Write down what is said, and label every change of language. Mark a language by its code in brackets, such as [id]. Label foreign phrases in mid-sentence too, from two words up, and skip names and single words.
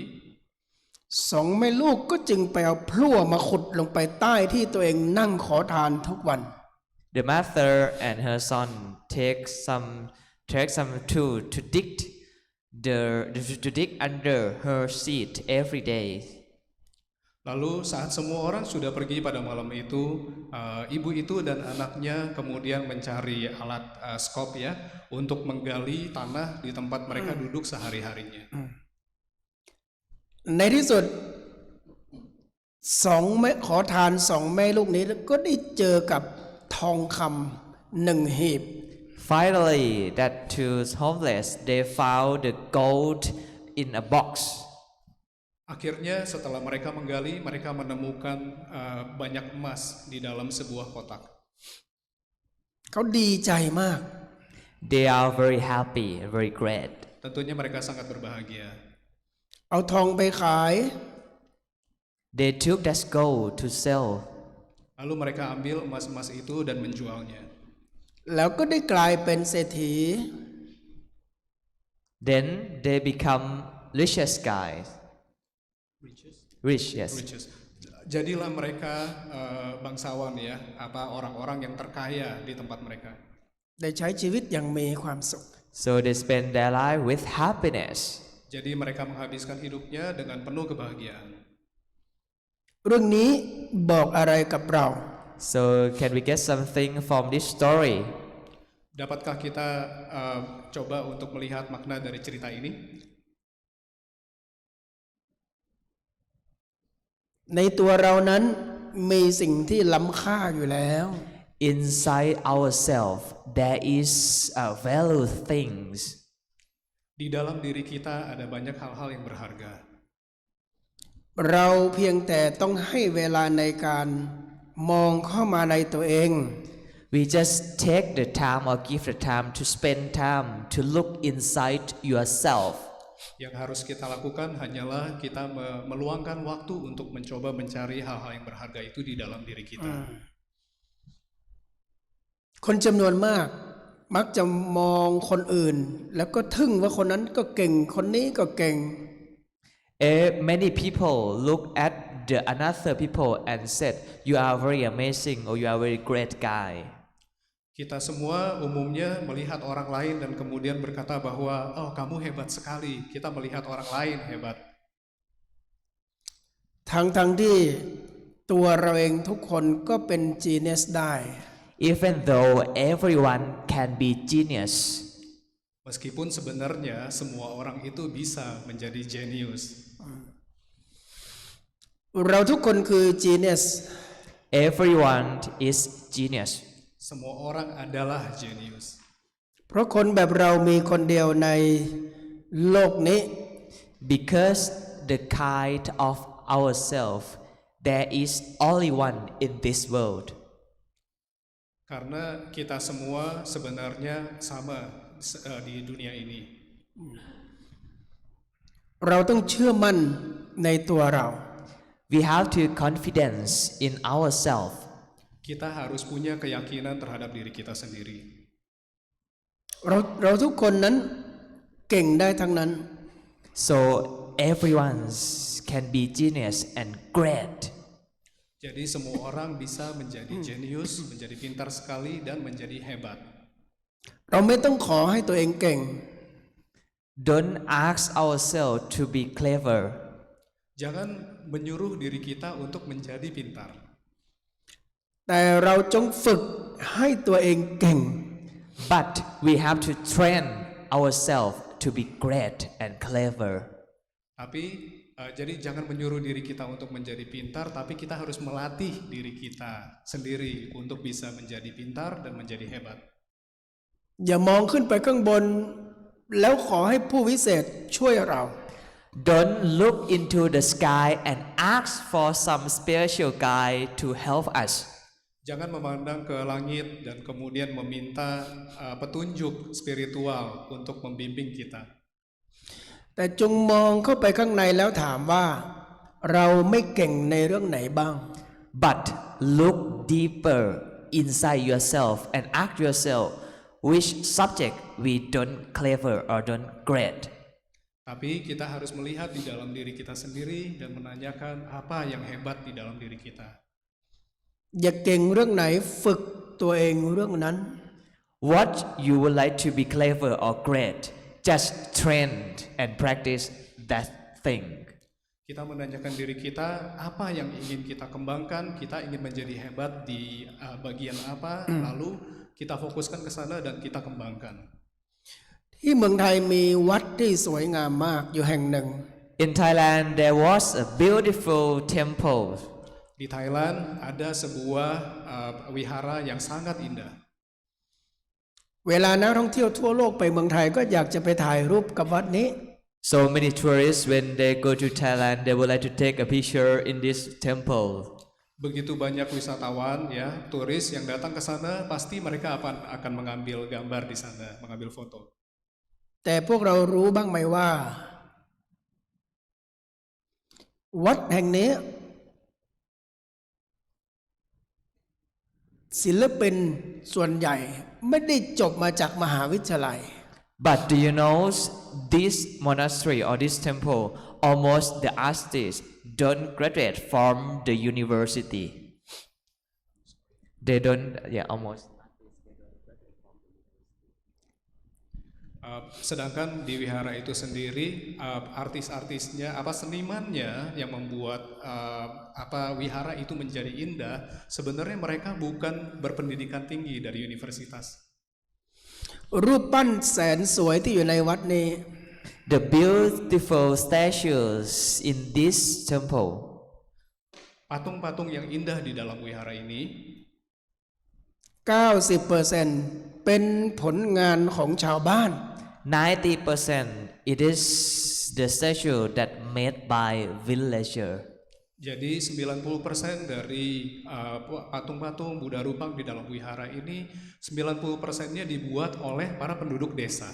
[th] สองแม่ลูกก็จึงไปเอาพลั่วมาขุดลงไปใต้ที่ตัวเองนั่งขอทานทุกวัน [en] the mother and her son take some tool to dig under her seat every day. [id] lalu saat semua orang sudah pergi pada malam itu, ibu itu dan anaknya kemudian mencari alat skop ya untuk menggali tanah di tempat mereka duduk sehari-harinya. [th] ในที่สุดสองแม่ขอทานสองแม่ลูกนี้ก็ได้เจอกับทองคำหนึ่งหีบ [en] Finally, that two homeless they found the gold in a box. [id] Akhirnya setelah mereka menggali, mereka menemukan banyak emas di dalam sebuah kotak. [th] เขาดีใจมาก [en] They are very happy, very glad. [id] Tentunya mereka sangat berbahagia. [th] เอาทองไปขาย [en] They took that gold to sell. [id] Lalu mereka ambil emas-emas itu dan menjualnya. [th] แล้วก็ได้กลายเป็นเศรษฐี [en] Then they become richest guys. Rich, yes. Riches. [id] Jadilah mereka bangsawan ya, orang-orang yang terkaya di tempat mereka. [th] ได้ใช้ชีวิตอย่างมีความสุข [en] So they spend their life with happiness. [id] Jadi mereka menghabiskan hidupnya dengan penuh kebahagiaan. [th] เรื่องนี้บอกอะไรกับเรา [en] So can we get something from this story? [id] Dapatkah kita coba untuk melihat makna dari cerita ini? [th] ในตัวเรานั้นมีสิ่งที่ล้ำค่าอยู่แล้ว [en] Inside ourselves, there is value things. [id] Di dalam diri kita ada banyak hal-hal yang berharga. [th] เราเพียงแต่ต้องให้เวลาในการมองเข้ามาในตัวเอง [en] We just take the time or give the time to spend time to look inside yourself. [id] Yang harus kita lakukan hanyalah kita meluangkan waktu untuk mencoba mencari hal-hal yang berharga itu di dalam diri kita. [th] คนจำนวนมากมักจะมองคนอื่น แล้วก็ทึ่งว่าคนนั้นก็เก่งคนนี้ก็เก่ง [en] Many people look at the another people and said, "You are very amazing" or "You are very great guy." [id] Kita semua umumnya melihat orang lain dan kemudian berkata bahwa oh kamu hebat sekali. Kita melihat orang lain hebat. [th] ทั้งที่ตัวเราเองทุกคนก็เป็นจีเนสได้ [en] Even though everyone can be genius. [id] Meskipun sebenarnya semua orang itu bisa menjadi jenius. [th] เราทุกคนคือจีเนส [en] Everyone is genius. [id] Semua orang adalah jenius. [th] เพราะคนแบบเรามีคนเดียวในโลกนี้ [en] Because the kind of ourselves, there is only one in this world. [id] Karena kita semua sebenarnya sama di dunia ini. [th] เราต้องเชื่อมั่นในตัวเรา [en] We have to confidence in ourselves. [id] Kita harus punya keyakinan terhadap diri kita sendiri. [th] เราทุกคนนั้นเก่งได้ทั้งนั้น [en] So everyone can be genius and great. [id] Jadi semua orang bisa menjadi jenius, menjadi pintar sekali dan menjadi hebat. [th] เราไม่ต้องขอให้ตัวเองเก่ง [en] Don't ask ourselves to be clever. [id] Jangan menyuruh diri kita untuk menjadi pintar. [th] แต่เราจงฝึกให้ตัวเองเก่ง [en] But we have to train ourselves to be great and clever. [id] Tapi jadi jangan menyuruh diri kita untuk menjadi pintar, tapi kita harus melatih diri kita sendiri untuk bisa menjadi pintar dan menjadi hebat. [th] อย่ามองขึ้นไปข้างบน แล้วขอให้ผู้วิเศษช่วยเรา [en] Don't look into the sky and ask for some spiritual guy to help us. [id] Jangan memandang ke langit dan kemudian meminta petunjuk spiritual untuk membimbing kita. [th] แต่จงมองเข้าไปข้างในแล้วถามว่า เราไม่เก่งในเรื่องไหนบ้าง [en] But look deeper inside yourself and ask yourself which subject we don't clever or don't great. [id] Tapi kita harus melihat di dalam diri kita sendiri dan menanyakan apa yang hebat di dalam diri kita. [th] อย่าเก่งเรื่องไหนฝึกตัวเองเรื่องนั้น [en] What you would like to be clever or great, just train and practice that thing. [id] Kita menanyakan diri kita apa yang ingin kita kembangkan, kita ingin menjadi hebat di bagian apa, lalu kita fokuskan ke sana dan kita kembangkan. [th] ที่เมืองไทยมีวัดที่สวยงามมากอยู่แห่งหนึ่ง [en] In Thailand, there was a beautiful temple. [id] Di Thailand ada sebuah wihara yang sangat indah. [th] เวลานักท่องเที่ยวทั่วโลกไปเมืองไทยก็อยากจะไปถ่ายรูปกับวัดนี้ [en] So many tourists, when they go to Thailand, they would like to take a picture in this temple. [id] Begitu banyak wisatawan ya, turis yang datang ke sana pasti mereka akan mengambil gambar di sana, mengambil foto. [th] แต่พวกเรารู้บ้างไหมว่า วัดแห่งนี้ศิลปินส่วนใหญ่ไม่ได้จบมาจากมหาวิทยาลัย [en] But do you know this monastery or this temple, almost the artists don't graduate from the university. They don't, yeah, almost. [id] Sedangkan di wihara itu sendiri artis-artisnya senimannya yang membuat wihara itu menjadi indah, sebenarnya mereka bukan berpendidikan tinggi dari universitas. [th] รูปปั้นแสนสวยที่อยู่ในวัดนี้ [en] The beautiful statues in this temple, [id] Patung-patung yang indah di dalam wihara ini [th] 90% เป็นผลงานของชาวบ้าน [en] 90% it is the statue that made by villager. [id] Jadi 90% dari patung-patung Buddha Rupang di dalam wihara ini 90%-nya dibuat oleh para penduduk desa.